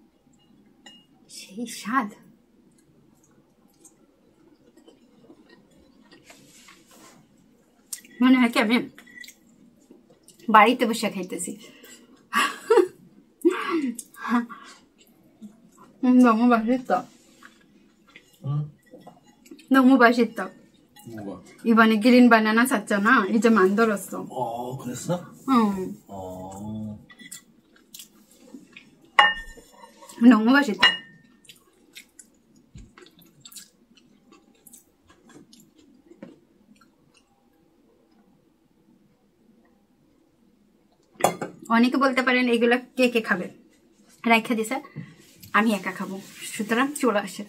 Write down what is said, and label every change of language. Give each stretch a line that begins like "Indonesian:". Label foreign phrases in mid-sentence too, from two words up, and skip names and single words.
Bangla: সেই স্বাদ। মনে হয় কি আমি বাড়িতে বসে খাইতেছি।
Korean: 너무 맛있다. 너무 맛있다. 뭐가? 이번에 그린 바나나 샀잖아. 이제 만들었어. 그랬어? 응. 너무 맛있다.
Bangla: অনেকে বলতে পারেন এগুলা কে কে খাবে, রাইখা দিছে, আমি একা খাবো, সুতরাং চলে আসে।